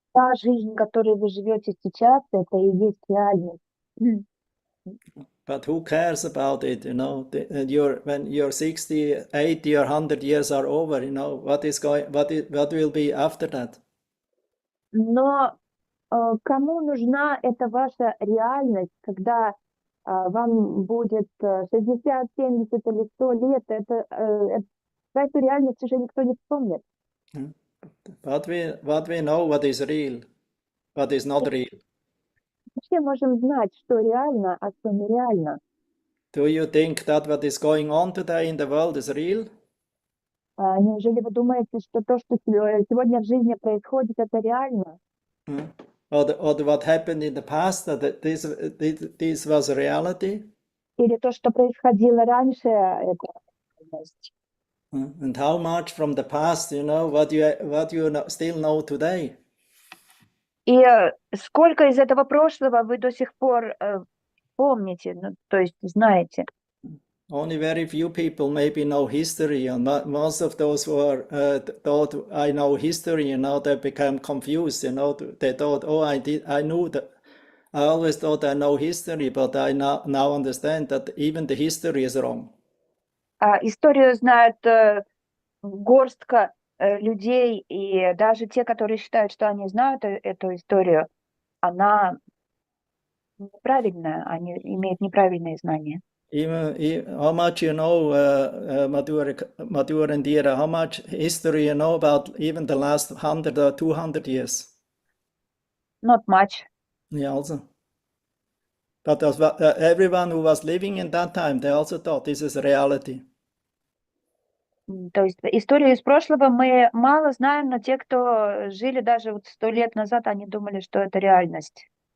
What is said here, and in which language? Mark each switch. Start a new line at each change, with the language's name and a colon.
Russian: та жизнь, которой вы живете сейчас, это и есть реальность.
English: But who cares about it, you know? When you're 60, 80 or 100 years are over, you know, what will be after that?
Russian: Но кому нужна эта ваша реальность, когда вам будет 60, 70 или 100 лет? Про эту реальность уже никто не вспомнит.
English: What we know, what is real, what is not real.
Russian: Все можем знать, что реально, а что нереально.
English: Do you think that what is going on today in the world is real?
Russian: Неужели вы думаете, что то, что сегодня в жизни происходит, это реально?
English: Or what happened in the past, that this was a reality?
Russian: Или то, что происходило раньше, это реальность?
English: And how much from the past, you know, what you still know today?
Russian: И сколько из этого прошлого вы до сих пор помните, ну, то есть знаете?
English: Only very few people maybe know history, and most of those who are thought I know history, you know, they become confused, you know, they thought, oh, I knew that, I always thought I know history, but I now understand that even the history is wrong.
Russian: Историю знают горстка людей, и даже те, которые считают, что они знают эту историю, она неправильная, они имеют неправильные знания.
English: Even how much you know, Madhur and Dira, how much history you know about even the last 100 or 200 years? Not much. Yeah, also. But everyone who was living in that time, they also thought this is reality.
Russian: То есть историю из прошлого мы мало знаем, но те, кто жили даже вот 100 лет назад, они думали, что это реальность.